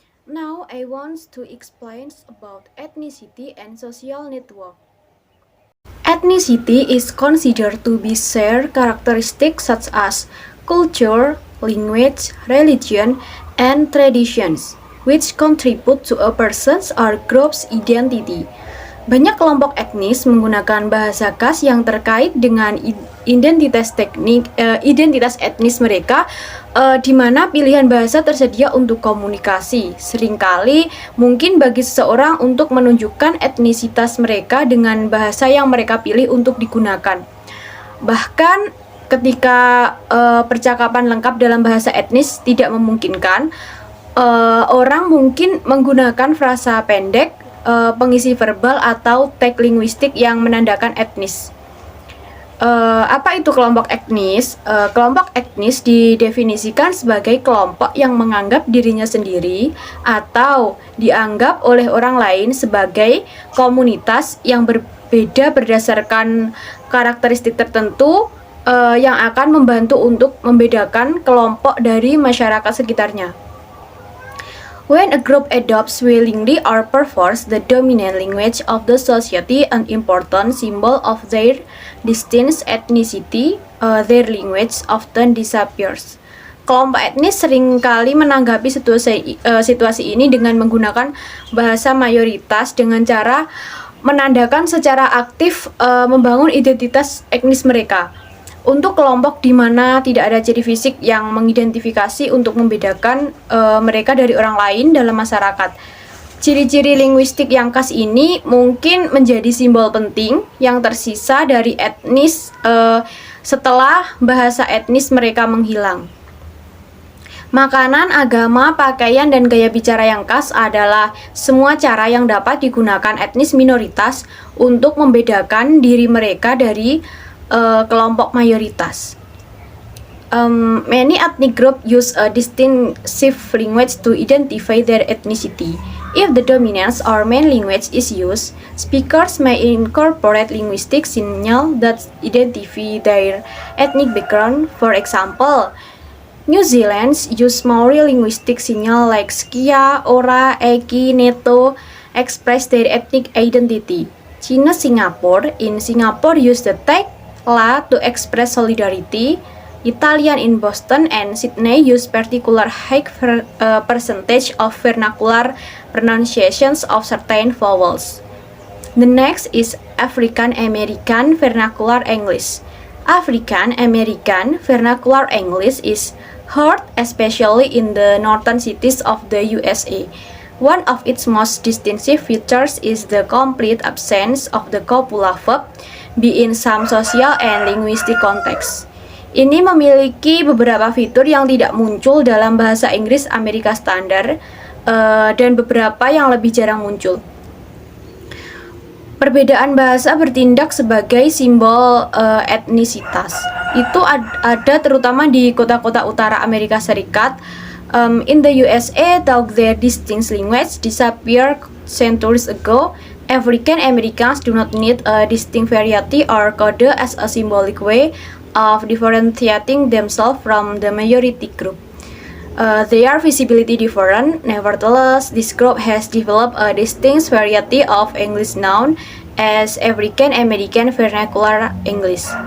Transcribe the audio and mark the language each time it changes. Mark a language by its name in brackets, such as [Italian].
[English] Now I want to explain about ethnicity and social network. Ethnicity is considered to be shared characteristics such as culture, language, religion, and traditions, which contribute to a person's or group's identity. [Indonesian] Banyak kelompok etnis menggunakan bahasa khas yang terkait dengan identitas etnis mereka, di mana pilihan bahasa tersedia untuk komunikasi. Seringkali mungkin bagi seseorang untuk menunjukkan etnisitas mereka dengan bahasa yang mereka pilih untuk digunakan. Bahkan ketika percakapan lengkap dalam bahasa etnis tidak memungkinkan, orang mungkin menggunakan frasa pendek, pengisi verbal atau tag linguistik yang menandakan etnis. Apa itu kelompok etnis? Kelompok etnis didefinisikan sebagai kelompok yang menganggap dirinya sendiri atau dianggap oleh orang lain sebagai komunitas yang berbeda berdasarkan karakteristik tertentu, yang akan membantu untuk membedakan kelompok dari masyarakat sekitarnya. [English] When a group adopts willingly or perforce the dominant language of the society, an important symbol of their distinct ethnicity, their language often disappears. [Indonesian] Kelompok etnis seringkali menanggapi situasi ini dengan menggunakan bahasa mayoritas dengan cara menandakan secara aktif membangun identitas etnis mereka. Untuk kelompok di mana tidak ada ciri fisik yang mengidentifikasi untuk membedakan mereka dari orang lain dalam masyarakat. Ciri-ciri linguistik yang khas ini mungkin menjadi simbol penting yang tersisa dari etnis setelah bahasa etnis mereka menghilang. Makanan, agama, pakaian, dan gaya bicara yang khas adalah semua cara yang dapat digunakan etnis minoritas untuk membedakan diri mereka dari kelompok mayoritas. [English] Many ethnic groups use a distinctive language to identify their ethnicity. If the dominant or main language is used, speakers may incorporate linguistic signals that identify their ethnic background. For example, New Zealand's use Maori linguistic signals like skia, ora, eki, neto express their ethnic identity. China, Singapore use the tag La to express solidarity. Italian in Boston and Sydney use particular high percentage of vernacular pronunciations of certain vowels. The next is African American Vernacular English. African American Vernacular English is heard especially in the northern cities of the USA. One of its most distinctive features is the complete absence of the copula verb in some social and linguistic context. [Indonesian] Ini memiliki beberapa fitur yang tidak muncul dalam bahasa Inggris Amerika Standar, dan beberapa yang lebih jarang muncul. Perbedaan bahasa bertindak sebagai simbol etnisitas. Itu ada terutama di kota-kota utara Amerika Serikat. [English] In the USA, though their distinct language disappeared centuries ago, African Americans do not need a distinct variety or code as a symbolic way of differentiating themselves from the majority group. They are visibly different. Nevertheless, this group has developed a distinct variety of English known as African American Vernacular English.